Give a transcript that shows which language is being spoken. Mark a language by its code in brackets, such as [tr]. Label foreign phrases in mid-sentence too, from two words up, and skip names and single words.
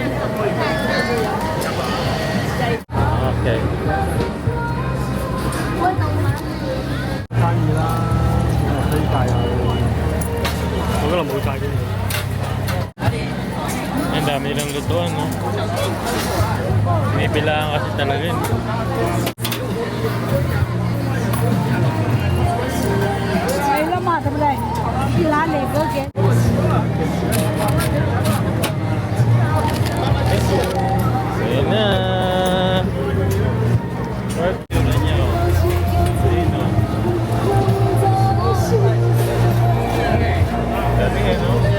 [tl] Okay. Ang dami nilang lutuan, no? Pinipilaan kasi talaga yun. [yue] 係啦嘛，對不對？啲拿嚟嗰嘅。 [tl] Ayan na! Pork yun na niya, oh. Ayun, oh. Dami nga, no?